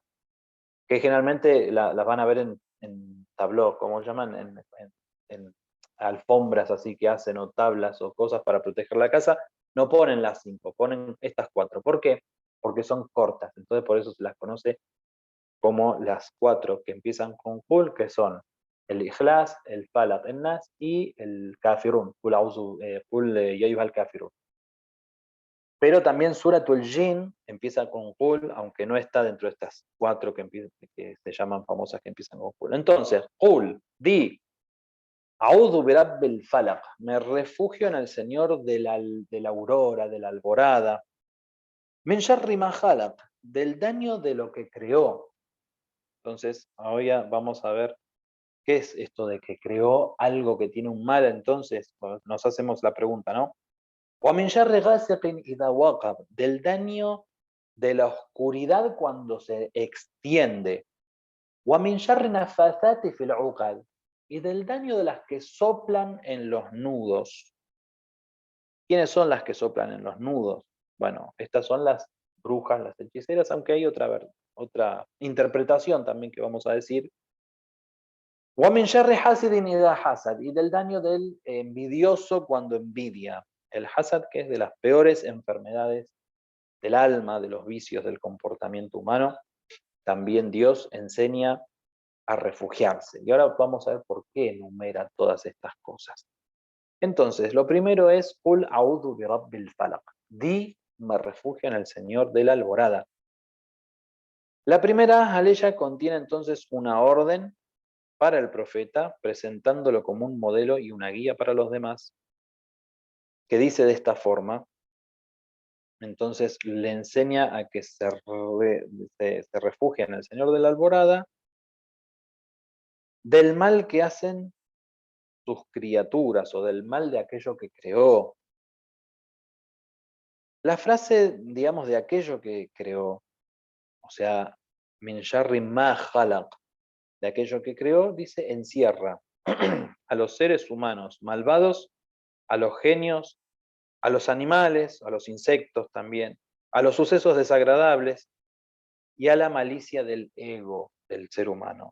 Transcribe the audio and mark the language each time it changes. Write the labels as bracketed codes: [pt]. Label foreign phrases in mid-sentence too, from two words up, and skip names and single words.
[es] Que generalmente las van a ver en tabló, como llaman, en alfombras así que hacen, o tablas o cosas para proteger la casa. No ponen las 5, ponen estas 4. ¿Por qué? Porque son cortas, entonces por eso se las conoce como las 4 que empiezan con qul, que son el Ikhlas, el Falaq, el Nas y el Kafirun, [ar] قل يا أيها الكافرون. [es] Pero también Suratul Jin empieza con qul, aunque no está dentro de estas 4 que se llaman famosas que empiezan con qul. Entonces, [ar] qul, di, أعوذ برب الفلق, [es] me refugio en el Señor de la aurora, de la alborada. [ar] من شر ما خلق, [es] del daño de lo que creó. Entonces, ahora vamos a ver qué es esto de que creó algo que tiene un mal. Entonces, nos hacemos la pregunta, ¿no? [ar] وَمِنْ شَرِّ غَاسِقٍ إِذَا وَقَبَ, [es] del daño de la oscuridad cuando se extiende. [ar] وَمِنْ شَرِّ النَّفَّاثَاتِ فِي الْعُقَدِ, [es] y del daño de las que soplan en los nudos. ¿Quiénes son las que soplan en los nudos? Bueno, estas son las brujas, las hechiceras, aunque hay otra interpretación también que vamos a decir, [ar] وَمِنْ شَرِّ حَاسِدٍ إِذَا حَسَدٍ, [es] y del daño del envidioso cuando envidia. El hasad, que es de las peores enfermedades del alma, de los vicios del comportamiento humano, también Dios enseña a refugiarse. Y ahora vamos a ver por qué enumera todas estas cosas. Entonces, lo primero es [ar] قل أعوذ برب الفلق. [es] Di, me refugio en el Señor de la alborada. La primera aleya contiene entonces una orden para el profeta, presentándolo como un modelo y una guía para los demás, que dice de esta forma. Entonces le enseña a que se refugie en el Señor de la alborada del mal que hacen sus criaturas o del mal de aquello que creó. La frase, digamos, de aquello que creó, o sea, [ar] من شر ما خلق, [es] de aquello que creó, dice, encierra a los seres humanos malvados, a los genios, a los animales, a los insectos también, a los sucesos desagradables y a la malicia del ego del ser humano.